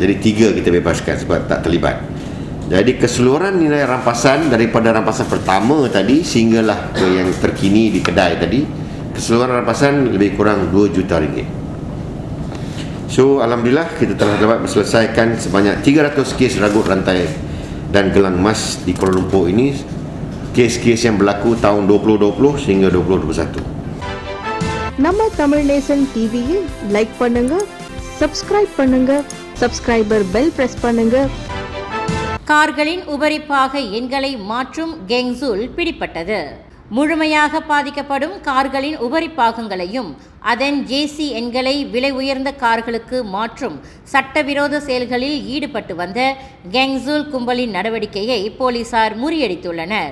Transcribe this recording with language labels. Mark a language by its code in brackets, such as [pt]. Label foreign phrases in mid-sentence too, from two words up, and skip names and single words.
[ms] Jadi 3 kita bebaskan sebab tak terlibat. Jadi keseluruhan nilai rampasan daripada rampasan pertama tadi sehinggalah ke yang terkini di kedai tadi, keseluruhan rampasan lebih kurang RM2 juta. So alhamdulillah kita telah dapat menyelesaikan sebanyak 300 kes ragut rantai dan gelang emas di Kuala Lumpur ini. Kes-kes yang berlaku tahun 2020 sehingga 2021. [ta] நம்ம தமிழ் நேசன் டிவியை லைக் பண்ணுங்க, சப்ஸ்கிரைப் பண்ணுங்க, [en] subscriber bell press [ta] பண்ணுங்க. கார்களின் உபரிப்பாக எண்களை மாற்றும் கெங்ஸுல் பிடிபட்டது. முழுமையாக பாதிக்கப்படும் கார்களின் உபரிப்பாகங்களையும் அதன் ஜேசி எண்களை விலை உயர்ந்த கார்களுக்கு மாற்றும் சட்டவிரோத செயல்களில் ஈடுபட்டு வந்த கெங்ஸுல் கும்பலின் நடவடிக்கையை போலீசார் முறியடித்துள்ளனர்.